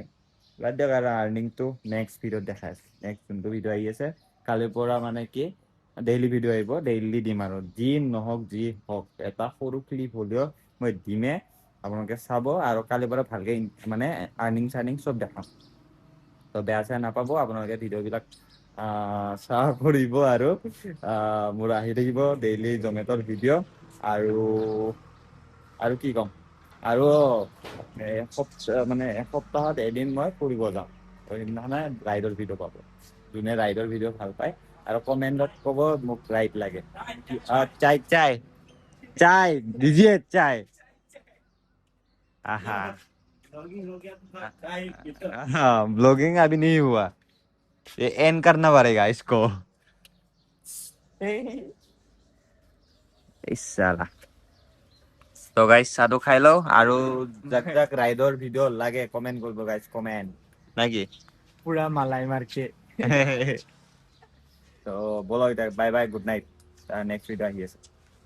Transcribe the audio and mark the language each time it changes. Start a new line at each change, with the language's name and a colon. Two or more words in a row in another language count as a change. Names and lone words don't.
Assamese: বাদ দিয়ক আৰু আৰ্নিংটো নেক্সট ভিডিঅ'ত দেখাই আছে নেক্সট যোনটো ভিডিঅ' আহি আছে কালিৰ পৰা মানে কি
English: daily video'
Assamese: আহিব ডেইলি দিম আৰু যি নহওক যি হওক এটা সৰু ক্লিপ হ'লেও মই দিমে আপোনালোকে চাব আৰু কালিৰ পৰা ভালকে মানে আৰ্নিং চাৰ্নিং চব দেখাম তো বেয়া চেয়া নাপাব আপোনালোকে ভিডিঅ'বিলাক শ্বেয়াৰ কৰিব আৰু মোৰ আহি থাকিব ডেইলি জমেট'ৰ ভিডিঅ' আৰু কি ক'ম আৰু এসপ্তাহত এদিন মই ফুৰিব যাম সেইদিনাখনে ৰাইডৰ ভিডিঅ' পাব যোনে ৰাইডৰ ভিডিঅ' ভাল পায় আৰু কমেণ্টত ক'ব মোক ৰাইড লাগে চাই দিজিয়ে চাই
Hindi: आहा हाँ ब्लॉगिंग अभी नहीं हुआ ये एंड करना पड़ेगा इसको इस साला
Assamese: তো গাইস চাহটো খাই লও আৰু যাক যাক ৰাইডৰ ভিডিঅ' লাগে কমেণ্ট কৰিব গাইস কমেণ্ট নাকি
Hindi: पूरा मलाई मारके तो बोलो
English: এতিয়া bye bye good night next video'
Assamese: আহি আছে